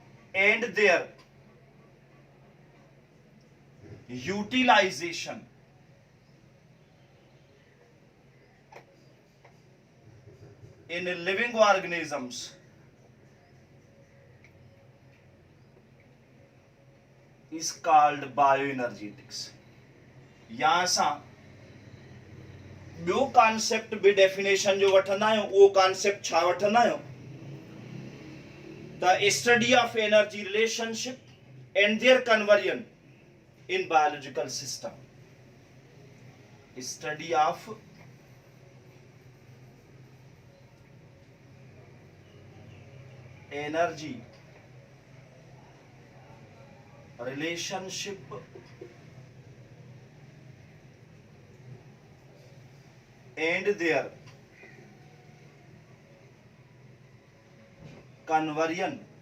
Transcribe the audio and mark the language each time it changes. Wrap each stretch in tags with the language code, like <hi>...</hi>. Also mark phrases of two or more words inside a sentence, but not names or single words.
<en>and their utilization in living organisms is called bioenergetics.</en> <sd>यहाँ सां ॿियो कॉन्सेप्ट बि डेफिनेशन जो वठंदा आहियूं. उहो कॉन्सेप्ट छा वठंदा आहियूं?</sd> <en>the study of energy relationship and their conversion in biological system. study of energy relationship and their conversion</en>